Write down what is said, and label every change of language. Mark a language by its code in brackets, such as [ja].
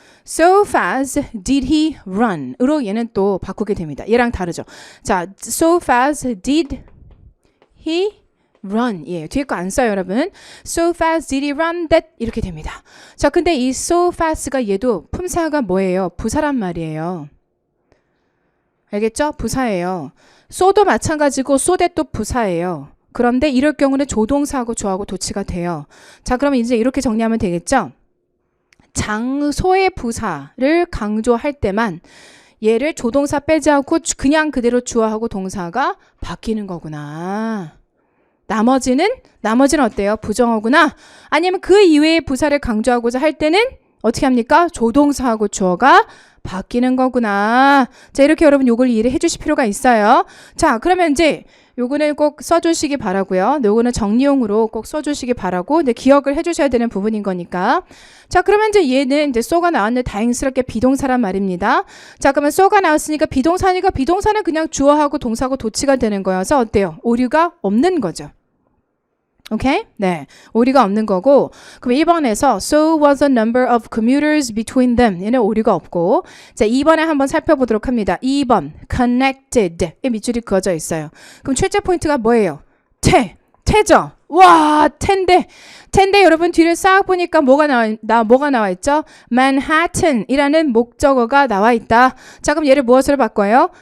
[en] So fast did he run [ko] 으로 얘는 또 바꾸게 됩니다. 얘랑 다르죠. 자, [en] so fast did he run. [ko] 예, 뒤에 거 안 써요, 여러분. [en] So fast did he run that [ko] 이렇게 됩니다. 자, 근데 이 so fast가 얘도 품사가 뭐예요? 부사란 말이에요. 알겠죠? 부사예요. so도 마찬가지고 so that도 부사예요. 그런데 이럴 경우는 조동사하고 주어하고 도치가 돼요. 자, 그러면 이제 이렇게 정리하면 되겠죠? 장소의 부사를 강조할 때만 얘를 조동사 빼지 않고 그냥 그대로 주어하고 동사가 바뀌는 거구나. 나머지는 어때요? 부정어구나. 아니면 그 이외의 부사를 강조하고자 할 때는 어떻게 합니까? 조동사하고 주어가 바뀌는 거구나. 자, 이렇게 여러분 요걸 이해를 해주실 필요가 있어요. 자, 그러면 이제 요거는 꼭 써주시기 바라고요. 요거는 정리용으로 꼭 써주시기 바라고, 근데 기억을 해주셔야 되는 부분인 거니까. 자, 그러면 이제 얘는 이제 so가 나왔는데 다행스럽게 비동사란 말입니다. 자, 그러면 so가 나왔으니까 비동사니까 비동사는 그냥 주어하고 동사하고 도치가 되는 거여서 어때요? 오류가 없는 거죠. 오케이? 네. 오류가 없는 거고. 그럼 1번에서 [en] so was the number of commuters between them. [ko] 얘는 오류가 없고. 자, 2번에 한번 살펴보도록 합니다. 2번 connected. 의 밑줄이 그어져 있어요. 그럼 출제 포인트가 뭐예요? 태죠. 와, 텐데 여러분 뒤를 싹 보니까 뭐가 나와 있죠? Manhattan이라는 목적어가 나와 있다. 자, 그럼 얘를 무엇으로 바꿔요?